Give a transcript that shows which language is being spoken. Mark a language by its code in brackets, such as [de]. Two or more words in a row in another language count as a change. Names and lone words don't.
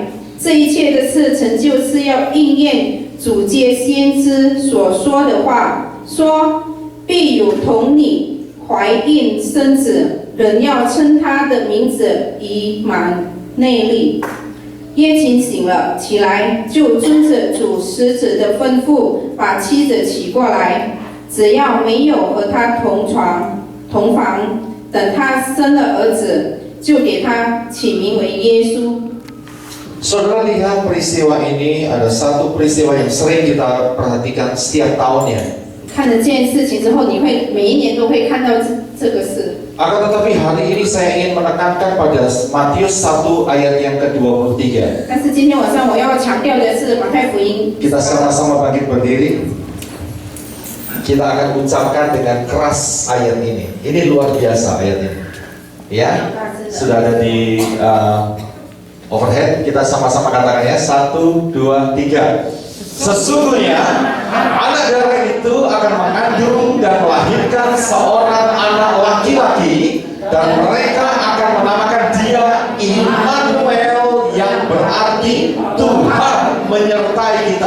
[zh] 这一切的事成就是要应验主借先知所说的话，说必有童女怀孕生子，人要称他的名字以马内利。耶勤醒了起来，就遵着主使者的吩咐，把妻子娶过来，只要没有和他同床同房，等他生了儿子，就给他起名为耶稣。 [id] Saudara lihat peristiwa ini ada satu peristiwa yang sering kita perhatikan setiap tahunnya. [zh] 看了这件事情之后，你会每一年都会看到这个事。 [id] Akan tetapi hari ini saya ingin menekankan pada Matius 1 ayat yang ke-23. [zh] 但是今天晚上我要强调的是马太福音。 [id] Kita sama-sama bangkit berdiri. Kita akan ucapkan dengan keras ayat ini. Ini luar biasa ayat ini. Ya, sudah ada di overhead. Kita sama-sama katakan ya. 1, 2, 3. Sesungguhnya anak darah itu akan mengandung dan melahirkan seorang anak laki-laki, dan mereka akan menamakan dia Immanuel, yang berarti Tuhan menyertai kita.